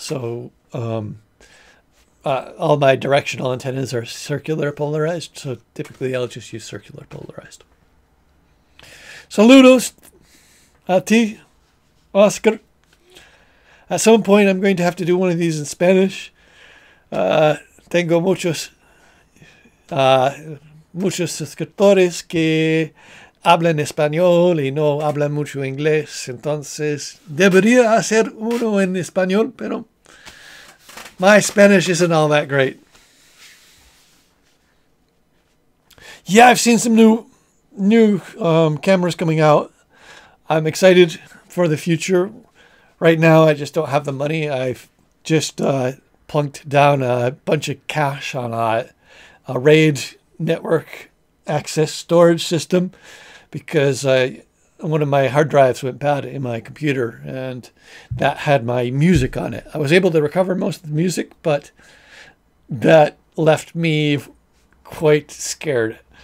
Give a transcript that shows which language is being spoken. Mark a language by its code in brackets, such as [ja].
[en] So all my directional antennas are circular polarized. So typically I'll just use circular polarized. [es] Saludos a ti, Oscar. [en] At some point, I'm going to have to do one of these in Spanish. [es] Tengo muchos suscriptores que hablan español y no hablan mucho inglés. Entonces, debería hacer uno en español, pero [en] my Spanish isn't all that great. Yeah, I've seen some new cameras coming out. I'm excited for the future. Right now, I just don't have the money. I've just plunked down a bunch of cash on a RAID network access storage system because one of my hard drives went bad in my computer, and that had my music on it. I was able to recover most of the music, but that left me quite scared.